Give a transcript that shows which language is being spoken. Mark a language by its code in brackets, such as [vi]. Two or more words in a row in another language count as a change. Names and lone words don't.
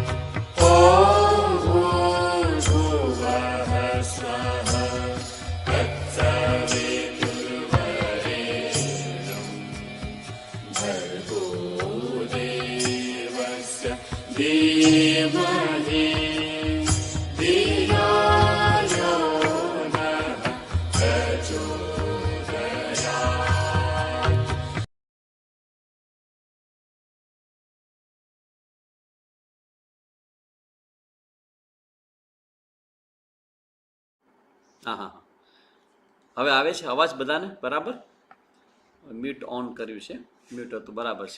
[sa] ॐ भूर्भुवः स्वः तत्सवितुर्वरेण्यं भर्गो देवस्य धीमहि धियो यो नः प्रचोदयात्। [gu] હા હા હવે આવે છે અવાજ બધાને બરાબર? મ્યુટ ઓન કર્યું છે, મ્યુટ હતું બરાબર છે.